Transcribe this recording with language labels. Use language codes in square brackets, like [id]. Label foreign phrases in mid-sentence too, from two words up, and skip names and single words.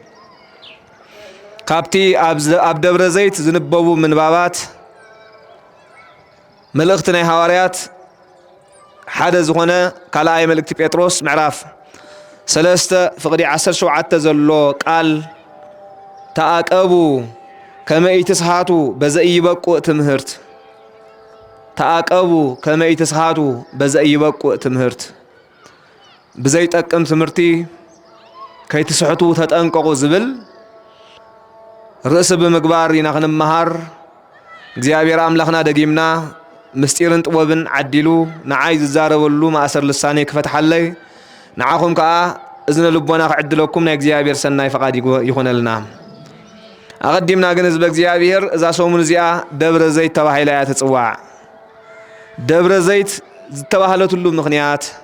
[ti] ካብቲ ኣብ ደብረ ዘይት ዝንበቡ ምንባባት መልእኽቲ ናይ ሐዋርያት ሓደ ዝኾነ ካልኣይ መልእክቲ ጴጥሮስ ምዕራፍ 3 ፍቕዲ 17 ዘሎ [gez] ቃል ተኣቀቡ ከመ ኢትስሓቱ በዘኢይበቁዕ ትምህርት ተኣቀቡ ከመ ኢትስሓቱ በዘኢይበቁዕ ትምህርት [ti] ብዘይጠቅም ትምህርቲ ከይትስሕቱ ተጠንቀቁ ዝብል ርእሲ ብምግባር ኢና ክንመሃር እግዚአብሔር አምላኽና ደጊምና ምስጢርን ጥበብን ዓዲሉ ንዓይ ዝዛረበሉ ማእሰር ልሳኔ ክፈትሓለይ ንዓኹም ከዓ እዝነ ልቦና ክዕድለኩም ናይ እግዚአብሔር ሰናይ ፈቃድ ይኾነልና። ኣቐዲምና ግን ህዝበ እግዚአብሔር እዛ ሰሙን እዚኣ ደብረ ዘይት ተባሂላ እያ ትጽዋዕ። ደብረ ዘይት ዝተባህለትሉ ምኽንያት